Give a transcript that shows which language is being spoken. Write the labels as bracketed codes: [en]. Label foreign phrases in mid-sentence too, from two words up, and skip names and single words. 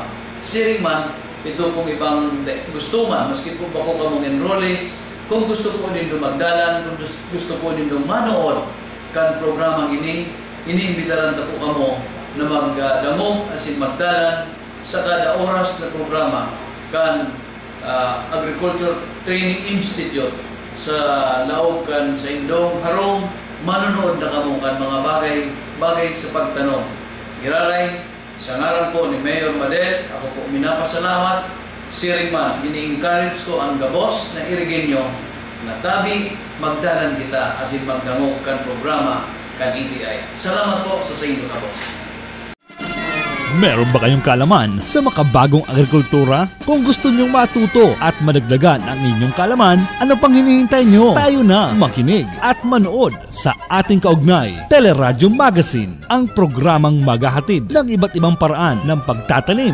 [bik] Siring man, ito pong ibang gusto man, maski po ba ko kamong enrollees, kung gusto po nindo magdalan, kung gusto po nindo manood kan programang iniimbitaran na po kamo na magdamog asin magdalan sa kada oras na programa kan Agriculture Training Institute sa laog kan sa Indong harong manonood na kamo kan mga bagay sa pagtanong. Iraray, sa ngaran po ni Mayor Madel, ako po minapasalamat. Siring man, ini-encourage ko ang gabos na Irigenyo na tabi magdalan kita asin magdamog kan programa kan ETI. Salamat po sa inyo, gabos. [tl] Meron ba kayong kaalaman sa makabagong agrikultura? Kung gusto nyong matuto at madagdagan ang inyong kaalaman, ano pang hinihintay nyo? Tayo na makinig at manood sa ating kaugnay Teleradyo Magazine, ang programang maghahatid ng iba't ibang paraan ng pagtatanim.